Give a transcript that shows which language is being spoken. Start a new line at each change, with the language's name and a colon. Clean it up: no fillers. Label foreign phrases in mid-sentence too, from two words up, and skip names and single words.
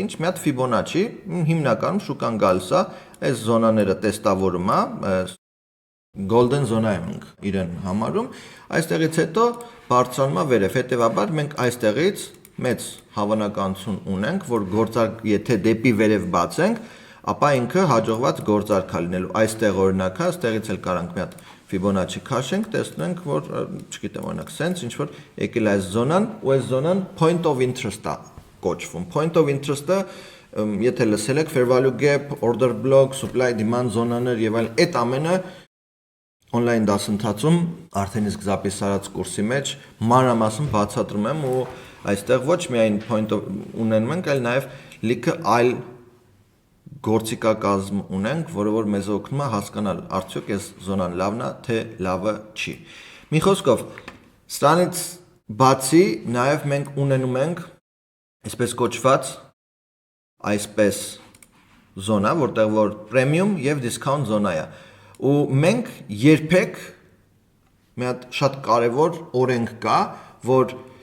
Armenian: ինչ, մի հատ Fibonacci, հիմնականում շուկան գալիս է, այս զոնաները տեստավորում է,
English: golden zone-
Armenian: ը ենք իրեն համարում, այստեղից հետո բարձրանում է վերև, հետևաբար մենք այստեղից մեծ հավանականություն ունենք, որ գործարք եթե դեպի վերև բացենք, ապա ինքը հաջողված գործարք է լինելու, այստեղ օրինակ է, այստեղից էլ կարանք մի հատ Fibonacci քաշենք, տեսնենք, որ չգիտեմ, օրինակ sense, ինչ որ եկել այս զոնան, ու այս զոնան
English: point of interest-
Armenian: ը կոչվում։
English: Point of interest-
Armenian: ը, եթե լսել եք,
English: fair value gap, order block, supply demand
Armenian: զոնաներ եւ այլ, այդ ամենը on-line դասընթացում արդեն իսկ զապիս արած կուրսի մեջ մանրամասն բացատրում եմ ու այստեղ ոչ միայն
English: point of
Armenian: ունենում ենք, այլ նաեւ լիքը այլ գործիքակազմ ունենք, որը որ մեզ օգնում է հասկանալ արդյոք այս զոնան լավն է, թե լավը չի։ Մի խոսքով, սրանից բացի նաև մենք ունենում ենք այսպես կոչված այսպես զոնա, որտեղ որ premium եւ discount զոնա է։ Ու մենք երբեք մի հատ շատ կարևոր օրենք կա, որ